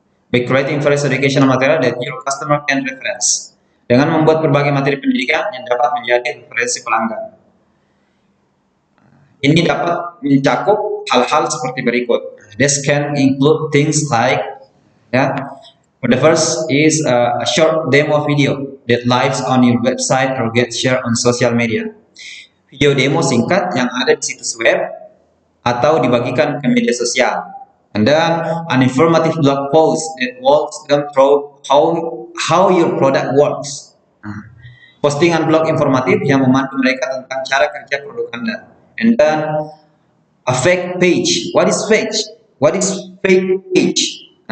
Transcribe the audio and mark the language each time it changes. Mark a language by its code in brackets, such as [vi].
[en] By creating various educational material that your customer can reference, [id] dengan membuat berbagai materi pendidikan yang dapat menjadi referensi pelanggan. Ini dapat mencakup hal-hal seperti berikut. [en] This can include things like, ya, the first is a short demo video that lives on your website or get shared on social media. [id] Video demo singkat yang ada di situs web atau dibagikan ke media sosial. [en] And then an informative blog post that walks them through how your product works. [id] Postingan blog informatif yang memandu mereka tentang cara kerja produk Anda. [en] And then a fake page. What is fake? What is fake page?